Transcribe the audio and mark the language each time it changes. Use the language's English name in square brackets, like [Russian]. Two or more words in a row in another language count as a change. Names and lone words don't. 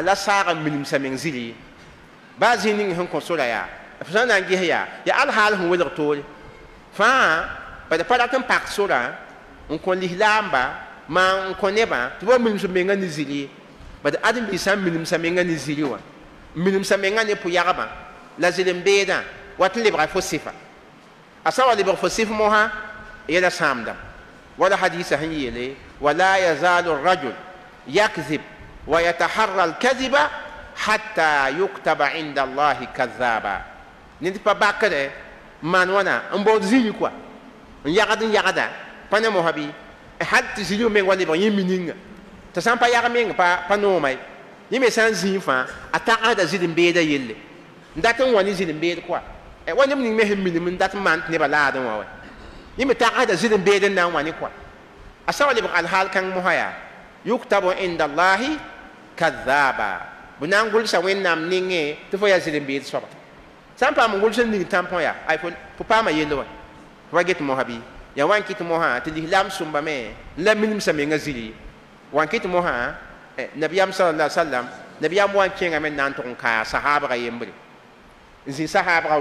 [Mossi] la saag n milmsa meng ziri baa zĩig ning sẽn kõ sora yaa f sã n na n ges yaa alhaal sẽn welg toore fãa bad pa rat n pak sora n kõ lislaamba maa n kõ nebã tɩ wa milms menga ne ziri bad ãdem-biisã n milmsa menga ne ziri wã n milmsa menga ne pʋ-yagba la zĩl-n-beedã wat n lebga fo sɩfa a sã wa lebg fo sɩf mosã yɛla sãamdam wala hadiisã sẽn yeele [Arabic] ولا يزال الرجل يكذب ويتحرى الكذب حتى يكتب عند الله كذابا [Mossi] ned pa bakre man wana n baood zĩig koa n yagda pa ne mosã bɩ hal tɩ zĩig meng wa lebg yẽ mininga tɩ sã n pa yag meng pa nooma ye yẽ me sã n zĩig fãa a tagsda zĩl-n-beedã yelle n dat n wa ne zĩl-n-beed koa wa neb ning me sẽn minim n dat n maan tɩ nebã laadẽ wã wa yẽ me tagsda zĩl-n-beed n na n wa ne koa a sã wa lebg alhaal kãng mosã yaa [Arabic] يكتب عند الله [Mossi] kazaba b na n gʋlsa wẽnnaam nengẽ tɩ fo yaa zĩl-n-beed soaba sã n paam n gʋls n ning tãmpõ yaa ay fo paama yell wa fo wa get mosã bɩ ya wa n kɩt mosã tɩ lislaam sʋmbame n la milmsa menga ziri wa n kɩt mosã nabiyaam [Arabic] صلى الله عليه وسلم [Mossi] nabiyaam wa n kẽngame n na n tʋg n kaa sahaabga yembre n zĩ sahaabga